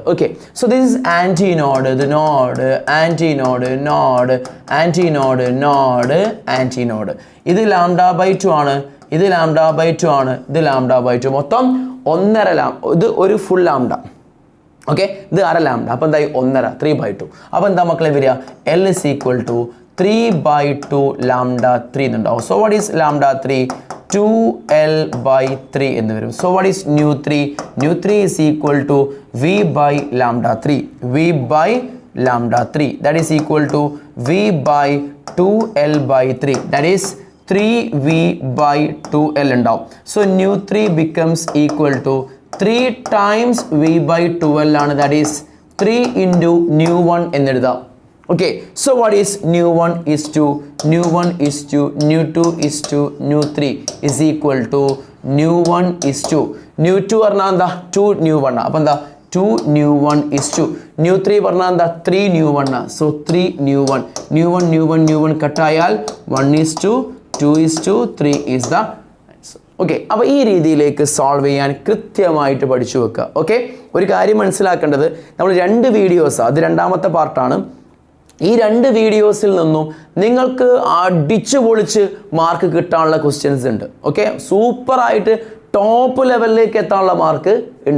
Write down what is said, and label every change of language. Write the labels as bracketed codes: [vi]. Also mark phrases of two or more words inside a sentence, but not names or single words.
[en] okay, so this is antinode, ഇത് node, antinode, node, antinode, node, antinode. [ml] ഇത് λ/2 ആണ്, ഇത് λ/2 ആണ്, ഇത് λ/2. മൊത്തം 1.5 ഇത് ഒരു [en] full lambda. [ml] ഓക്കെ, ഇത് അര ലാംഡ. അപ്പോൾ എന്തായി? 1.5, 3/2. അപ്പോൾ എന്താ മക്കളെ വരിക? [en] L is equal to 3/2 λ3 എന്നുണ്ടാവും. so what is λ3? 2L/3 [ml] എന്ന് വരും. [en] so what is nu 3? nu 3 is equal to V by λ3. V by λ3. That is equal to V by 2L/3. That is 3V by 2L ഉണ്ടാവും. So nu 3 becomes equal to 3 times V by 2L ആണ്. That is 3 into nu 1 എന്നെഴുതാം. Okay, so what is nu 1 is to nu 1 is to nu 2 is to nu 3 is equal to nu 1 is to nu 2 [ml] പറഞ്ഞാൽ എന്താ? [en] 2 nu 1. [ml] അപ്പോൾ എന്താ? [en] 2 nu 1 is to nu 3 [ml] പറഞ്ഞാൽ എന്താ? [en] 3 nu 1. So 3 nu 1. nu 1 nu 1 nu 1 കട്ടായാൽ 1 is to 2 is to 3 is the answer. [ml] ഓക്കെ, അപ്പോൾ ഈ രീതിയിലേക്ക് സോൾവ് ചെയ്യാൻ കൃത്യമായിട്ട് പഠിച്ചു വെക്കുക. ഓക്കെ, ഒരു കാര്യം മനസ്സിലാക്കേണ്ടത്, നമ്മൾ 2 വീഡിയോസ്, അത് രണ്ടാമത്തെ പാർട്ടാണ്. ഈ 2 വീഡിയോസിൽ നിന്നും നിങ്ങൾക്ക് അടിച്ചു പൊളിച്ച് മാർക്ക് കിട്ടാനുള്ള ക്വസ്റ്റ്യൻസ് ഉണ്ട്. ഓക്കെ, സൂപ്പറായിട്ട് ടോപ്പ് ലെവലിലേക്ക് എത്താനുള്ള മാർക്ക് ഉണ്ട്.